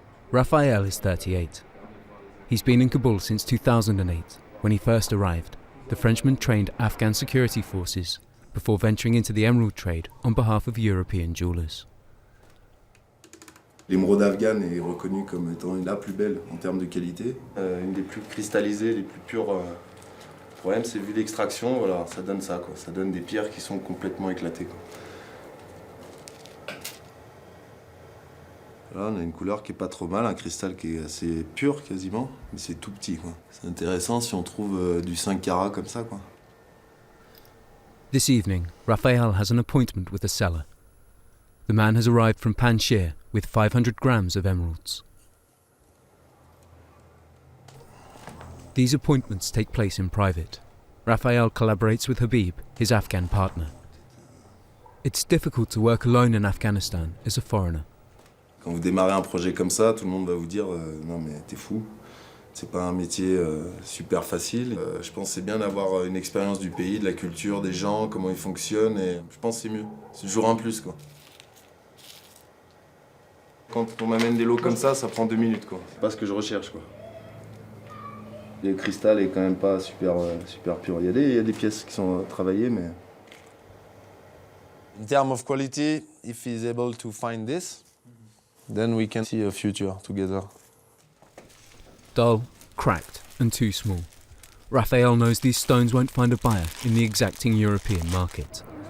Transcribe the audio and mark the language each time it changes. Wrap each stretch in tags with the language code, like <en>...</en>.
<en>Raphael is 38. He's been in Kabul since 2008, when he first arrived. The Frenchman trained Afghan security forces before venturing into the emerald trade on behalf of European jewelers.</en> <fr>L'émeraude afghane est reconnue comme étant la plus belle en termes de qualité, une des plus cristallisées, les plus pures. Le problème, c'est vu l'extraction, voilà, ça donne ça, quoi. Ça donne des pierres qui sont complètement éclatées, quoi. Là, on a une couleur qui est pas trop mal, un cristal qui est assez pur quasiment, mais c'est tout petit, quoi. C'est intéressant si on trouve du 5 carats comme ça, quoi.</fr> <en>This evening, Raphael has an appointment with a seller. The man has arrived from Panjshir with 500 grams of emeralds. These appointments take place in private. Raphael collaborates with Habib, his Afghan partner. It's difficult to work alone in Afghanistan as a foreigner.</en> <fr>Quand vous démarrez un projet comme ça, tout le monde va vous dire non mais t'es fou, c'est pas un métier super facile. Je pense que c'est bien d'avoir une expérience du pays, de la culture, des gens, comment ils fonctionnent, et je pense que c'est mieux. C'est toujours un plus, quoi. Quand on m'amène des lots comme ça prend 2 minutes, quoi. C'est pas ce que je recherche, quoi. Le cristal est quand même pas super pur. Il y a des pièces qui sont travaillées, mais...</fr> <en>In terms of quality, if he's able to find this, then we can see a future together. Dull, cracked and too small. Raphael knows these stones won't find a buyer in the exacting European market.</en>